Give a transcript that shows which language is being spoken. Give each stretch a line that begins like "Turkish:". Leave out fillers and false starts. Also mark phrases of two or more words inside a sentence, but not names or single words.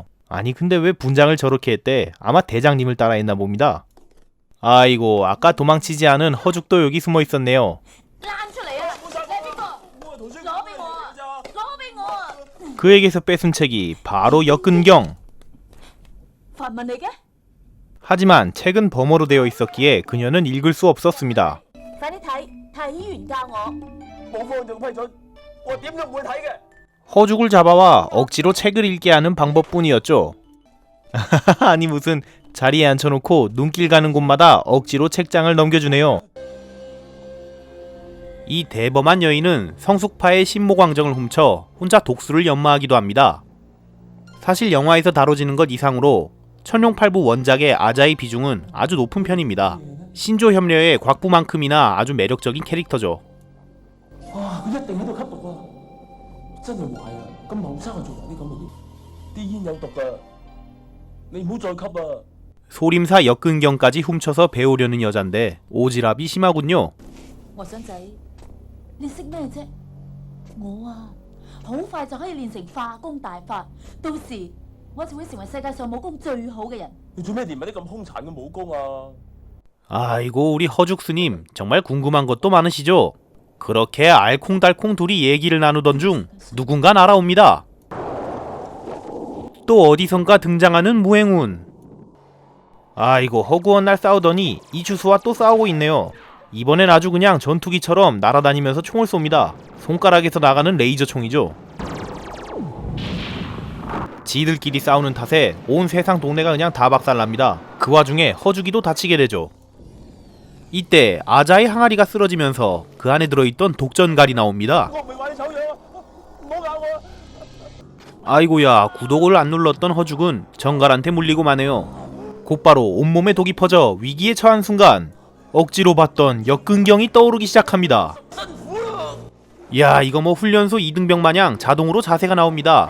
Korean: 아니 근데 왜 분장을 저렇게 했대? 아마 대장님을 따라 했나 봅니다. 아이고, 아까 도망치지 않은 허죽도 여기 숨어 있었네요. 그에게서 뺏은 책이 바로 역근경.
Cantonese: 法文嚟嘅，
Korean: 하지만 책은 범어로 되어 있었기에 그녀는 읽을 수 없었습니다.
Cantonese: 快啲睇，太醫員教我。冇方丈批准，我點都唔會睇嘅。
Korean: 허죽을 잡아와 억지로 책을 읽게 하는 방법뿐이었죠. 아니 무슨 자리에 앉혀놓고 눈길 가는 곳마다 억지로 책장을 넘겨주네요. 이 대범한 여인은 성숙파의 신모광정을 훔쳐 혼자 독수를 연마하기도 합니다. 사실 영화에서 다뤄지는 것 이상으로 천룡팔부 원작의 아자의 비중은 아주 높은 편입니다. 신조 협려의 곽부만큼이나 아주 매력적인 캐릭터죠.
Cantonese: 哇！佢一定喺度吸毒啊！真係壞啊！咁後生就做埋啲咁嘅嘢，啲煙有毒㗎，你唔好再吸啊！
Korean: 소림사 역근경까지 훔쳐서 배우려는 여잔데 오지랖이 심하군요.
Cantonese: 我想仔，你識咩啫？我啊，好快就可以練成化功大法，到時我就會成為世界上武功最好嘅人。你做咩練埋啲咁兇殘嘅武功啊？
Korean: 아이고 우리 허죽 스님 정말 궁금한 것도 많으시죠? 그렇게 알콩달콩 둘이 얘기를 나누던 중 누군가 날아옵니다. 또 어디선가 등장하는 무행운. 아이고 허구한 날 싸우더니 이추수와 또 싸우고 있네요. 이번엔 아주 그냥 전투기처럼 날아다니면서 총을 쏩니다. 손가락에서 나가는 레이저 총이죠. 지들끼리 싸우는 탓에 온 세상 동네가 그냥 다 박살납니다. 그 와중에 허죽이도 다치게 되죠. 이때 아자의 항아리가 쓰러지면서 그 안에 들어있던 독전갈이 나옵니다.
Cantonese: 我唔係話你醜樣啊！唔好咬我啊！
Korean: 아이고야 구독을 안 눌렀던 허죽은 정갈한테 물리고 마네요. 곧바로 온몸에 독이 퍼져 위기에 처한 순간 억지로 봤던 역근경이 떠오르기 시작합니다. 야 이거 뭐 훈련소 이등병 마냥 자동으로 자세가 나옵니다.